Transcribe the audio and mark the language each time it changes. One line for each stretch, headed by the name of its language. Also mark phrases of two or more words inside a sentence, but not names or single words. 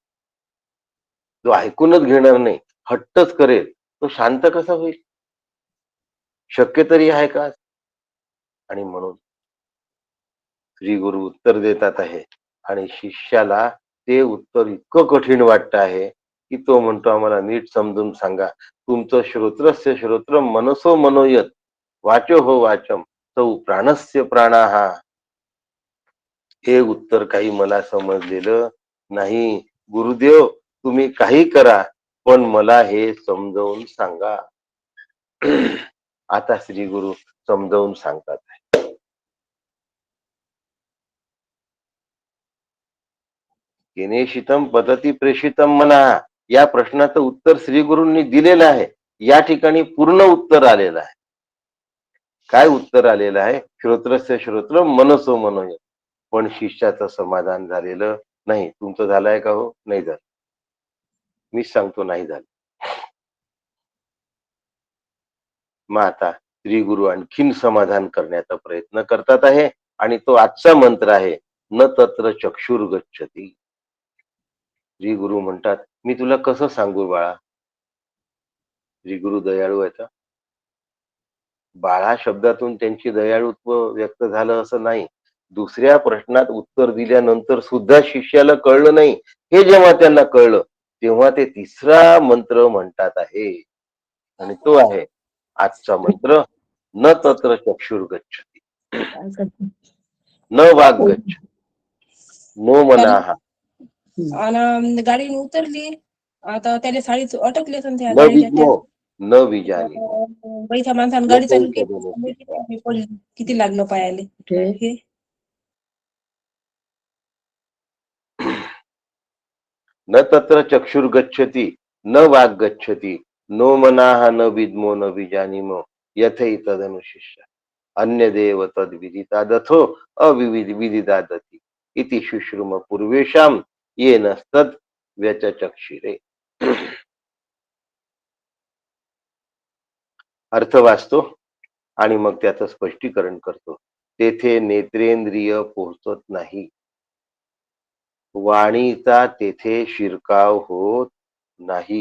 Marathi: जो ऐकूनच घेणार नाही, हट्टच करेल, तो शांत कसा होईल? शक्य तरी आहे का? आणि म्हणून श्री गुरु उत्तर देतात आहे, आणि शिष्याला ते उत्तर इतकं कठीण वाटत आहे की तो म्हणतो आम्हाला नीट समजून सांगा.
Sanskrit: तुमचं श्रोत्रस्य श्रोत्रम मनसो मनोयत, वाचो हो वाचम, तौ प्राणस्य प्राणाहा.
Marathi: हे उत्तर काही मला समजलेलं नाही. गुरुदेव तुम्ही काही करा, पण मला हे समजावून सांगा. आता श्री गुरु समजावून सांगतात.
Sanskrit: केनेशितम पद्धती प्रेषितम
Marathi: म्हणा, या प्रश्नाचं उत्तर श्री गुरूंनी दिलेलं आहे. या ठिकाणी पूर्ण उत्तर आलेलं आहे. काय उत्तर आलेलं आहे?
Sanskrit: श्रोत्रस्य श्रोत्र मनसो मनोय.
Marathi: पण शिष्याचं समाधान झालेलं नाही. तुमचं झालंय का हो? नाही झालं. मीच सांगतो नाही झालं. मग आता श्री गुरु आणखीन समाधान करण्याचा प्रयत्न करतात आहे, आणि तो आजचा मंत्र आहे,
Sanskrit: न तत्र चक्षुर गच्छती.
Marathi: श्री गुरु म्हणतात, मी तुला कसं सांगू बाळा? श्री गुरु दयाळू आहेत. बाळा शब्दातून त्यांची दयाळुत्व व्यक्त झालं असं नाही. दुसऱ्या प्रश्नात उत्तर दिल्यानंतर सुद्धा शिष्याला कळलं नाही. हे जेव्हा त्यांना कळलं तेव्हा ते तिसरा मंत्र म्हणतात आहे, आणि तो आहे आजचा मंत्र,
Sanskrit: न तत्र चक्षुर गच्छति, न वाग गच्छ, नो मनाहा.
Marathi: आणि गाडीने उतरली, आता त्याला साडी अटकली त्या
Sanskrit: न
Marathi: गाडीच्या
Sanskrit: विद्मो न विजानी.
Marathi: बैठ्या माणसाने गाडी चालू केली, किती लागलं पायाले. हे
Sanskrit: न तत्र चक्षुर गच्छति, न वाग गच्छति, नो मनाहा न विद्मो न विजानीमो, यथै तदनुशिष्य अन्य देव तद विदिता दथो अविविध विदिता दति इति शुश्रुम पूर्वेशाम येन तद व्यचचक्षिरे.
Marathi: अर्थ वाचतो आणि मग त्याचं स्पष्टीकरण करतो. तेथे नेत्रेंद्रिय पोहोचत नाही, वाणीचा तेथे शिरकाव होत नाही.